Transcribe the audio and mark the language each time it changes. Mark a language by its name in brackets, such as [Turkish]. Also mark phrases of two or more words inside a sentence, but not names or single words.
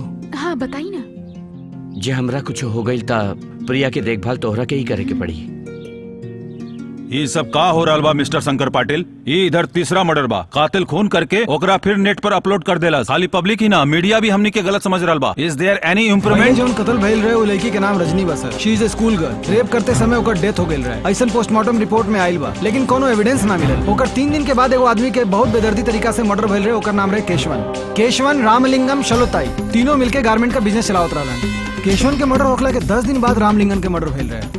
[Bhojpuri] हाँ बताई ना। जे हमरा कुछ हो गई ता प्रिया के देखभाल तोहरा के ही करे के पड़ी। ये सब का हो रहा बा मिस्टर शंकर पाटिल? ये इधर तीसरा मर्डर बा। कातिल खून करके ओकरा फिर नेट पर अपलोड कर देला। खाली पब्लिक ही ना, मीडिया भी हमनी के गलत समझ रहा बा। [English] Is there any improvement? [Bhojpuri] जोन कत्ल भइल रहे वो लड़की के नाम रजनी बा सर। [English] She is a school girl. [Bhojpuri] रेप करते समय ओकर डेथ हो गई रहे। ऐसन [English] postmortem report [Bhojpuri] में आइल बा, लेकिन कोनो एविडेंस ना मिलल। ओकर 3 दिन के बाद एगो आदमी के बहुत बेदर्दी तरीका से मर्डर भइल रहे। ओकर नाम रहे केशवन, रामलिंगम, शलोताई। तीनों मिलके गारमेंट का बिजनेस चलावत रहलन। केशवन के मर्डर होखला के 10 दिन बाद रामलिंगम के मर्डर भइल रहे।